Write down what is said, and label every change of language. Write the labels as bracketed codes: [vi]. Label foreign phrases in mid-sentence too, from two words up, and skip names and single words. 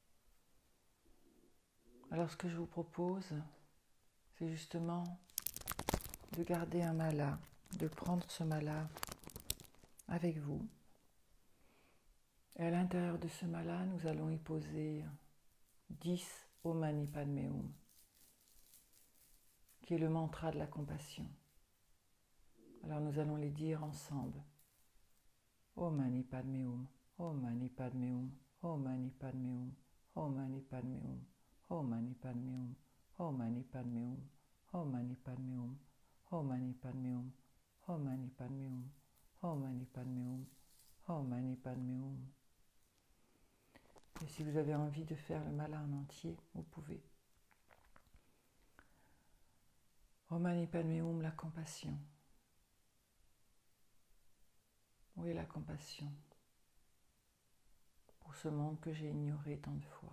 [fr] Alors ce que je vous propose, c'est justement de garder un mala, de prendre ce mala avec vous. Et à l'intérieur de ce mala, nous allons y poser 10 [sa] Om Mani Padme Hum, [fr] qui est le mantra de la compassion. Alors nous allons les dire ensemble. [sa] Om Mani Padme Hum, Om Mani Padme Hum, Om Mani Padme Hum, Om Mani Padme Hum, Om Mani Padme Hum, Om Mani Padme Hum, Om Mani Padme Hum, Om Mani Padme Hum, Om Mani Padme Hum, Om Mani Padme Hum, Om Mani Padme Hum. [fr] Et si vous avez envie de faire le mala en entier, vous pouvez. [sa] Om Mani Padme Hum, [fr] la compassion. Où est la compassion pour ce monde que j'ai ignoré tant de fois?